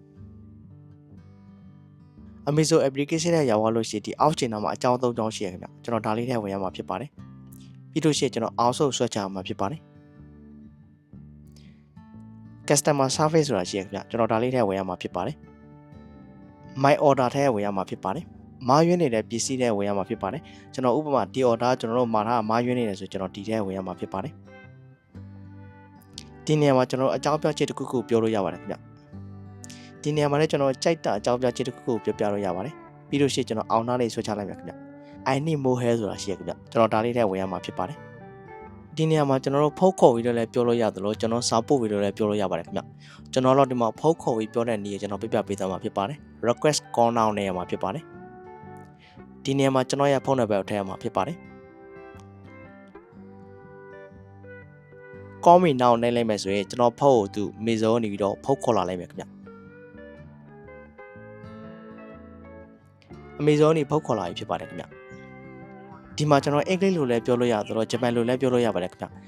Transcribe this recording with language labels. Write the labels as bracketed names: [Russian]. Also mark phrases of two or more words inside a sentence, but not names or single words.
[Burmese] Amazon application ထဲရောက်သွားလို့ရှိရင်ဒီအောက်ခြေနားမှာအကြောင်း၃ကြောင်းရှိရခင်ဗျကျွန်တော်ဒါလေးထဲဝင်ရမှာဖြစ်ပါတယ်ပြီးလို့ရှိရင်ကျွန်တော်အောက်ဆုံးဆွဲချရမှာဖြစ်ပါတယ် [English] customer service [Burmese] ဆိုတာရှိရခင်ဗျကျွန်တော်ဒါလေးထဲဝင်ရမှာဖြစ်ပါတယ် [English] my order [Burmese] ထဲဝင်ရမှာဖြစ်ပါတယ်မားယွင်းနေတဲ့ပစ္စည်းထဲဝင်ရမှာဖြစ်ပါတယ်ကျွန်တော်ဥပမာဒီ order ကျွန်တော်တို့မှာထားမားယွင်းနေတယ်ဆိုကျွန်တော်ဒီထဲဝင်ရမှာဖြစ်ပါတယ် ဒီနေရာမှာကျွန်တော်အကြောင်းပြချက်တစ်ခုခုပြောလို့ရပါတယ်ခင်ဗျဒီနေရာမှာလည်းကျွန်တော်ကြိုက်တာအကြောင်းပြချက်တစ်ခုခုပြောပြလို့ရပါတယ်ပြီးလို့ရှိရင်ကျွန်တော်အောင်သားလေးဆွဲချလိုက်မယ်ခင်ဗျ [English] I need more hair [Burmese] ဆိုတာရှိရခင်ဗျကျွန်တော်ဒါလေးထဲဝင်ရမှာဖြစ်ပါတယ်ဒီနေရာမှာကျွန်တော်တို့ဖုတ်ခေါ်ပြီးတော့လည်းပြောလို့ရတယ်လို့ကျွန်တော်စာပို့ပြီးတော့လည်းပြောလို့ရပါတယ်ခင်ဗျကျွန်တော်တို့ဒီမှာဖုတ်ခေါ်ပြီးပြောတဲ့နည်းကိုကျွန်တော်ပြပြပေးသွားမှာဖြစ်ပါတယ် [English] request call now [Burmese] နေရာမှာဖြစ်ပါတယ်ဒီနေရာမှာကျွန်တော်ရဲ့ဖုန်းနံပါတ်ကိုထည့်ရမှာဖြစ်ပါတယ် [English] call me now [Burmese] နဲ့လိုက်မယ်ဆိုရင်ကျွန်တော်ဖုန်းကိုသူ Amazon နေပြီးတော့ဖုတ်ခေါ်လာလိုက်မယ်ခင်ဗျ Amazon နေဖုတ်ခေါ်လာပြီဖြစ်ပါတယ်ခင်ဗျဒီမှာကျွန်တော်အင်္ဂလိပ်လိုလည်းပြောလို့ရသလိုဂျပန်လိုလည်းပြောလို့ရပါတယ်ခင်ဗျ